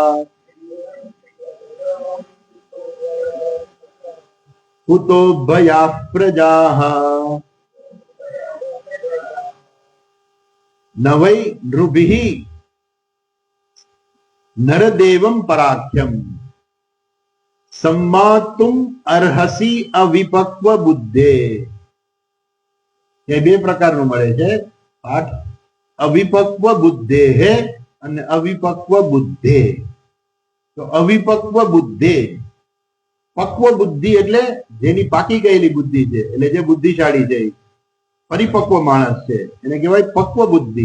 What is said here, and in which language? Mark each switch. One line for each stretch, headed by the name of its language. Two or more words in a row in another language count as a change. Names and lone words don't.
Sanskrit: कुतो भयाः प्रजाः न वै नृभिः नरदेवं पराख्यम् सम्मातुम अर्हसि अविपक्व बुद्धे.
Gujarati: એ બે પ્રકારનું મળે છે પાઠ.
Sanskrit: અવિપક્વ બુદ્ધે
Gujarati: હે અને
Sanskrit: અવિપક્વ બુદ્ધે.
Gujarati: તો
Sanskrit: અવિપક્વ બુદ્ધે,
Gujarati: પક્વ બુદ્ધિ એટલે જેની પાકી ગયેલી બુદ્ધિ છે, એટલે જે બુદ્ધિશાળી છે, પરિપક્વ માણસ છે, એને કહેવાય પક્વ બુદ્ધિ.